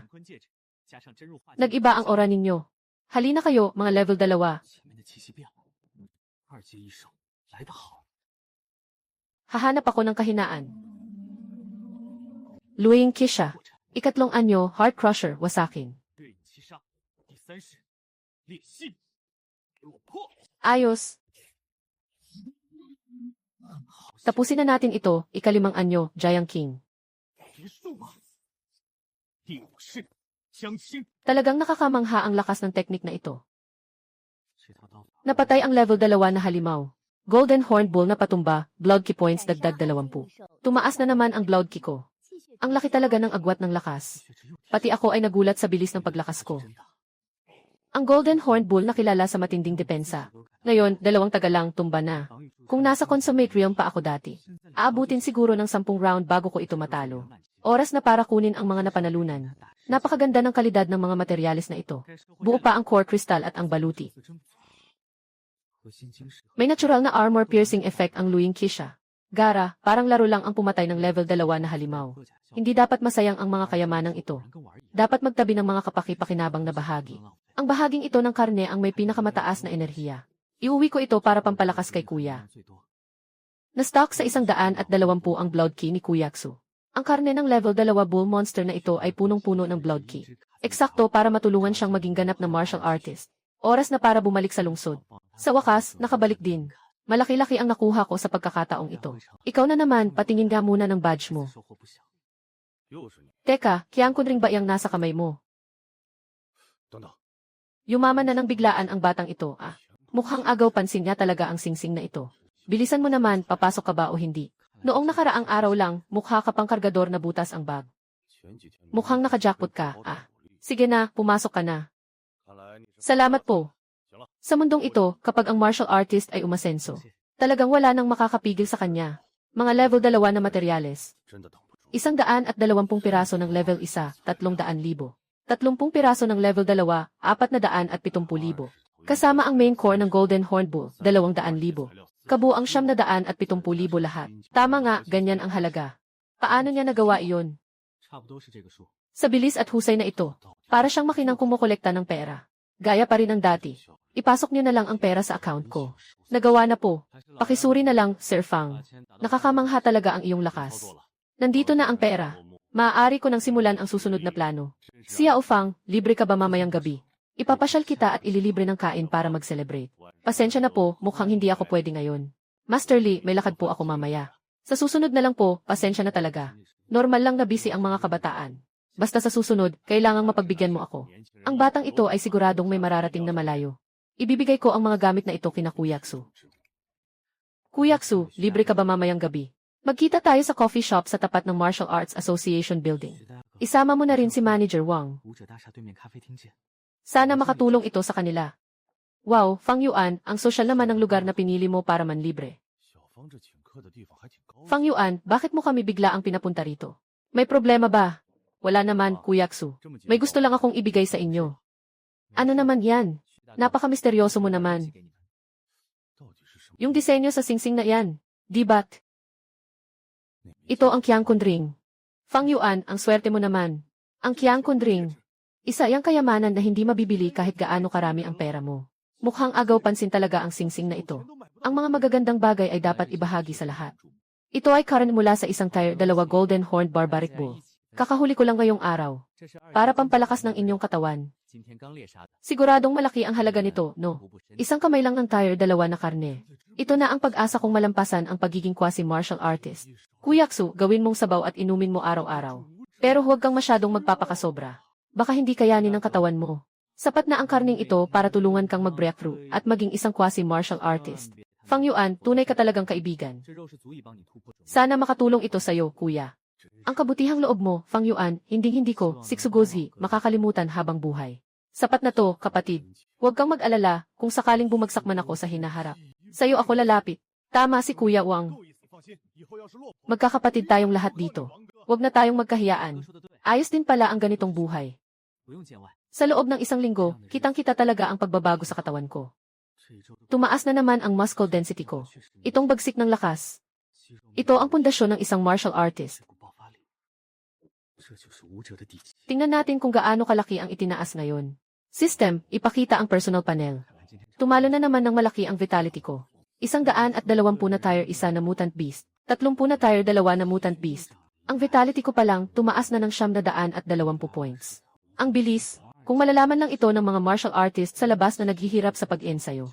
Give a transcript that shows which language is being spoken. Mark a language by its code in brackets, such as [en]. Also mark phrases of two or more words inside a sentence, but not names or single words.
[tl] Nag-iba ang aura ninyo. Halina kayo, mga level 2. Hahanap ako ng kahinaan. Luing Kisha. Ikatlong anyo, Heart Crusher, Wasakin. [zh] 对影七杀，第三式裂隙，给我破！ [tl] Ayos. Tapusin na natin ito, ikalimang anyo, Giant King. [zh] 结束吗？第五式将倾， [tl] Talagang nakakamangha ang lakas ng teknik na ito. [zh] 这套刀法 [tl] Napatay ang level 2 na halimaw. Golden Horned Bull na patumba, Blood Ki points dagdag 20. Tumaas na naman ang Blood Ki ko. Ang laki talaga ng agwat ng lakas. [zh] 确实又 [tl] Pati ako ay nagulat sa bilis ng paglakas ko. [zh] 真的。 [tl] Ang Golden Horned Bull na kilala sa matinding depensa. Ngayon, 2 taga lang tumba na. [zh] 防御出 [tl] Kung nasa Consummate Realm pa ako dati, aabutin siguro ng 10 round bago ko ito matalo. Oras na para kunin ang mga napanalunan. Napakaganda ng kalidad ng mga materyales na ito. Buo pa ang core crystal at ang baluti. [zh] 核心晶石 [tl] May natural na [en] armor piercing effect [tl] ang Luing Kisha. Gara, parang laro lang ang pumatay ng level 2 na halimaw. [zh] 和假象， [tl] Hindi dapat masayang ang mga kayamanang ito. [zh] 跟玩一样。 [tl] Dapat magtabi ng mga kapaki-pakinabang na bahagi. Ang bahaging ito ng karne ang may pinakamataas na enerhiya. Iuwi ko ito para pampalakas kay Kuya. [zh] 最多 [tl] Na-stock sa 120 ang Blood Ki ni Kuyaksu. Ang karne ng level 2 bull monster na ito ay punong-puno ng Blood Ki. Eksakto para matulungan siyang maging ganap na [en] martial artist. [tl] Oras na para bumalik sa lungsod. Sa wakas, nakabalik din. Malaki-laki ang nakuha ko sa pagkakataong ito. Ikaw na naman, patingin nga muna ng badge mo. [zh] 收获不小。又是你， [tl] Teka, kiyangkon ring ba iyang nasa kamay mo? [zh] 等等， [tl] Yumaman na ng biglaan ang batang ito, ah. Mukhang agaw pansin niya talaga ang singsing na ito. Bilisan mo naman, papasok ka ba o hindi? Noong nakaraang araw lang, mukha ka pang kargador na butas ang bag. [zh] 前几天 [tl] Mukhang nakajackpot ka, ah. Sige na, pumasok ka na. [zh] 看来你是 [tl] Salamat po. [zh] 行了， [tl] Sa mundong ito, kapag ang [en] martial artist [tl] ay umasenso, talagang wala nang makakapigil sa kanya. Mga level 2 na materyales. [zh] 真的等不住。 [tl] 120 piraso ng level 1, 300,000. 30 piraso ng level 2, 470,000. Kasama ang main core ng Golden Horned Bull, 200,000. Kabuang 770,000 lahat. Tama nga, ganyan ang halaga. Paano niya nagawa iyon? [zh] 差不多是这个数。 [tl] Sa bilis at husay na ito, para siyang makinang kumukolekta ng pera. Gaya pa rin ng dati. Ipasok niyo na lang ang pera sa account ko. Nagawa na po. Pakisuri na lang, Sir Fang. Nakakamangha talaga ang iyong [zh] 操 [tl] lakas. [zh] 作了， [tl] Nandito na ang pera. Maaari ko nang simulan ang susunod na plano. Si Yao Fang, libre ka ba mamayang gabi? Ipapasyal kita at ililibre ng kain para mag-celebrate. Pasensya na po, mukhang hindi ako pwede ngayon. Master Lee, may lakad po ako mamaya. Sa susunod na lang po, pasensya na talaga. Normal lang na busy ang mga kabataan. Basta sa susunod, kailangang mapagbigyan mo ako. Ang batang ito ay siguradong may mararating na malayo. Ibibigay ko ang mga gamit na ito kina Kuyaksu. Kuyaksu, libre ka ba mamayang gabi? Magkita tayo sa [en] coffee shop [tl] sa tapat ng Martial Arts Association Building. Isama mo na rin si Manager Wang. [zh] 武者大厦对面咖啡厅见。 [tl] Sana makatulong ito sa kanila. Wow, Fang Yuan, ang social naman ng lugar na pinili mo para manlibre. [zh] 小芳这请客的地方还挺高。 [tl] Fang Yuan, bakit mo kami bigla ang pinapunta rito? May problema ba? Wala naman, Kuyaksu. [zh] 这么几 [tl] May gusto lang akong ibigay sa inyo. Ano naman yan? Napaka-misteryoso mo naman. [zh] 到底是什么？ [tl] Yung disenyo sa singsing na yan. Di ba't? Ito ang Qiangkun Ring. Fang Yuan, ang swerte mo naman. Ang Qiangkun Ring. Isa yang kayamanan na hindi mabibili kahit gaano karami ang pera mo. Mukhang agaw pansin talaga ang singsing na ito. Ang mga magagandang bagay ay dapat ibahagi sa lahat. Ito ay karan mula sa isang tier 2 Golden Horned Barbaric Bull. Kakahuli ko lang ngayong araw. Para pampalakas ng inyong katawan. [zh] 今天刚猎杀的， [tl] Siguradong malaki ang halaga nito, no? [zh] 活不深。 [tl] Isang kamay lang ng tier 2 na karne. Ito na ang pag-asa kong malampasan ang pagiging [en] quasi-martial artist. [tl] Kuyaksu, gawin mong sabaw at inumin mo araw-araw. Pero huwag kang masyadong magpapakasobra. Baka hindi kayanin ng katawan mo. Sapat na ang karning ito para tulungan kang mag-breakthrough at maging isang [en] quasi-martial artist. [tl] Fang Yuan, tunay ka talagang kaibigan. [zh] 这肉是足以帮你突破。 [tl] Sana makatulong ito sa'yo, kuya. Ang kabutihang loob mo, Fang Yuan, hindi ko, Siksugozi, makakalimutan habang buhay. Sapat na to, kapatid. Huwag kang mag-alala kung sakaling bumagsak man ako sa hinaharap. Sa'yo ako lalapit. Tama si Kuya Wang. Magkakapatid tayong lahat dito. Huwag na tayong magkahiyaan. [zh] 说的对， [tl] Ayos din pala ang ganitong buhay. [zh] 不用见外。 [tl] Sa loob ng isang linggo, kitang-kita talaga ang pagbabago sa katawan ko. [zh] 这一周的 [tl] Tumaas na naman ang [en] muscle density [tl] ko. [zh] 确实 [tl] Itong bagsik ng lakas. [zh] 肌肉 [tl] Ito ang pundasyon ng isang [en] martial artist. [zh] 这股爆发力，这就是武者的底气。 [tl] Tingnan natin kung gaano kalaki ang itinaas ngayon. System, ipakita ang [en] personal panel. [zh] 看来今天 [tl] Tumalo na naman ng malaki ang vitality ko. 120 na tier 1 na [en] mutant beast. [tl] 30 na tier 2 na [en] mutant beast. [tl] Ang vitality ko pa lang, tumaas na ng 920 points. Ang bilis, kung malalaman lang ito ng mga [en] martial artists [tl] sa labas na naghihirap sa pag-ensayo.